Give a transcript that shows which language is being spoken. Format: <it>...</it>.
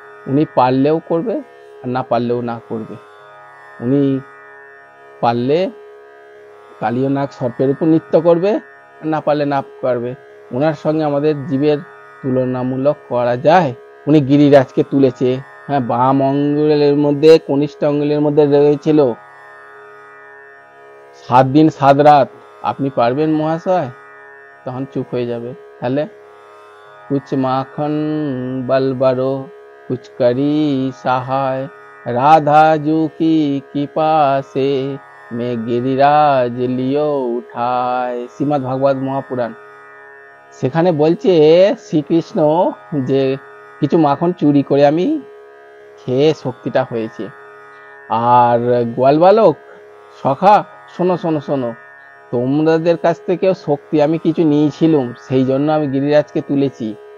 <bn>উনি পারলেও করবে আর না পারলেও না করবে। উনি পারলে কালিয়ানাগ সর্পের উপর নৃত্য করবে, আর না পারলে না করবে। ওনার সঙ্গে আমাদের জীবের তুলনামূলক করা যায়? উনি গিরিরাজকে তুলেছে। হ্যাঁ, বাম অঙ্গুলের মধ্যে কনিষ্ঠ অঙ্গুলের মধ্যে রয়েছিল 7 দিন 7 রাত। আপনি পারবেন মহাশয়? তখন চুপ হয়ে যাবে।</bn> <hi>তাহলে कुछ माखन बलबरो कुछ करी सहाय राधा जू की कृपा से मैं गिरिराज लियो उठाय।</hi> <bn>শ্রীমদ্ ভাগবত মহাপুরাণ। সেখানে বলছে শ্রীকৃষ্ণ যে কিছু মাখন চুরি করে আমি খেয়ে শক্তিটা হয়েছে। আর গোয়াল বালক সখা, শোনো শোনো শোনো, তোমাদের কাছ থেকেও শক্তি আমি কিছু নিয়েছিলাম, সেই জন্য আমি গিরিরাজকে তুলেছি।</bn>